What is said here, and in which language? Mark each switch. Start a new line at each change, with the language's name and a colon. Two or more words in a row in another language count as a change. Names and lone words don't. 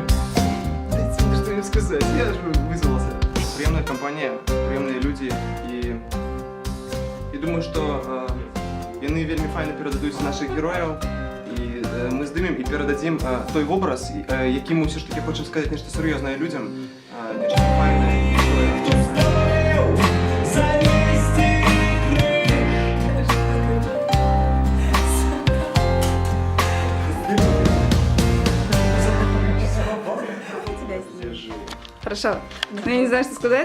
Russian: Дайте мне что-нибудь сказать, я же вызвался.
Ukrainian: Приємна компанія, приємні люди і думаю, що вони вельми файно передадуть наших героїв. І ми здимемо і передадим той образ, який ми все ж таки хочемо сказати нещо серйозне людям, нещо файне.
Russian: Хорошо. Ну, я не знаю, что сказать.